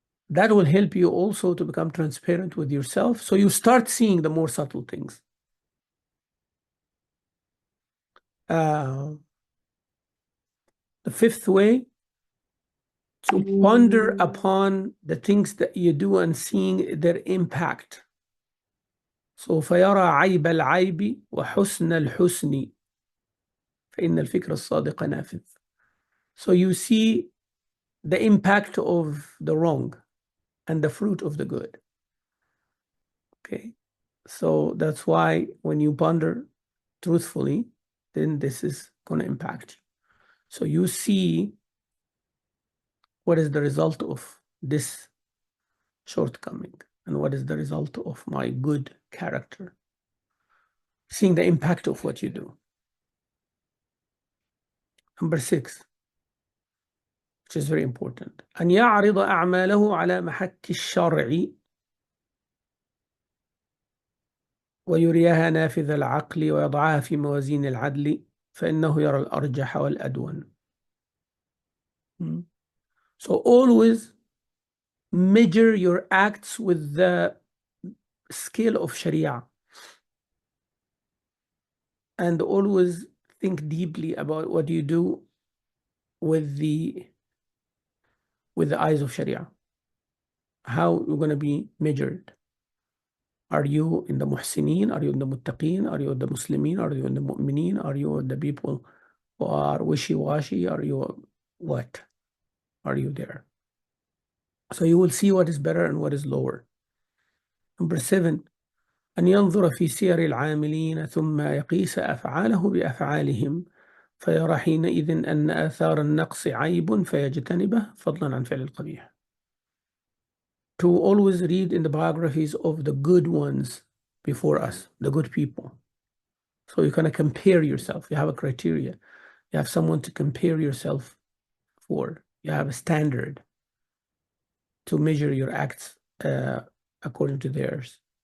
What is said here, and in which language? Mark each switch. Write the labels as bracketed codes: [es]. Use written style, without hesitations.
[en] That will help you also to become transparent with yourself. So you start seeing the more subtle things. The 5th way, to ponder upon the things that you do and seeing their impact. [ar] سوف يرى عيب العيب وحسن الحسن فإن الفكر الصادق نافذ. [en] So you see the impact of the wrong and the fruit of the good. Okay, so that's why when you ponder truthfully, then this is going to impact you. So you see what is the result of this shortcoming and what is the result of my good character. Seeing the impact of what you do. Number 6, which is very important. [ar] أن يعرض أعماله على محك الشرع ويريها نافذ العقل ويضعها في موازين العدل فإنه يرى الأرجح والأدون. [en] So always measure your acts with the scale of Sharia and always think deeply about what you do with the eyes of Sharia. How you're going to be measured. Are you in the muhsineen? Are you in the muttaqeen? Are you in the Muslimin? Are you in the mu'mineen? Are you the people who are wishy-washy? Are you what? Are you there? So you will see what is better and what is lower. Number 7, [ar] أن ينظر في سير العاملين ثم يقيس أفعاله بأفعالهم فيرى حينئذ أن آثار النقص عيب فيجتنبه فضلا عن فعل القبيح. [en] To always read in the biographies of the good ones before us, the good people. So you kind of compare yourself. You have a criteria. You have someone to compare yourself for. You have a standard to measure your acts according to theirs.